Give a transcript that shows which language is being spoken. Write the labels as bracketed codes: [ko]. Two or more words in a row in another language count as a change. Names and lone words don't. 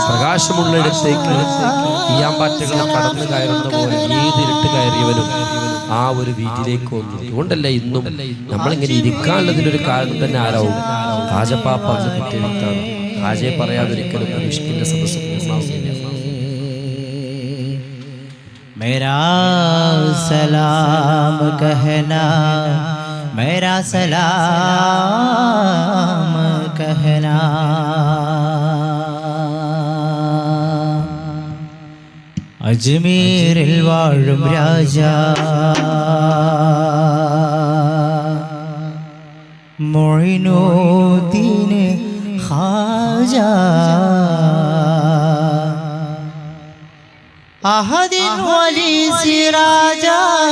[ml] പ്രകാശമുള്ള ഇടത്തേക്ക് ഈയാമ്പാറ്റകൾ കടന്നു കയറുന്ന പോലെ ഏത് ഇരുട്ട് കയറിയവനും ആ ഒരു വീട്ടിലേക്ക് വന്നു. അതുകൊണ്ടല്ലേ ഇന്നും നമ്മളിങ്ങനെ ഇരിക്കാനുള്ളതിനൊരു കാരണം തന്നെ ആരാവും? ഹാജപ്പാപ്പ എന്ന് പറ്റിയ വ്യക്താണ്. ഹാജയെ പറയാതൊരിക്കലും ഇഷ്കിന്റെ സദസ്സ് പൂർണ്ണമാവുന്നില്ല. [hi] मेरा सलाम कहना मेरा सलाम कहना [ml] അജ്മീരിൽ വാഴും രാജാ മൊയ്നുദ്ദീൻ ഖാജാ അഹദിൻ വലി സിറാജാ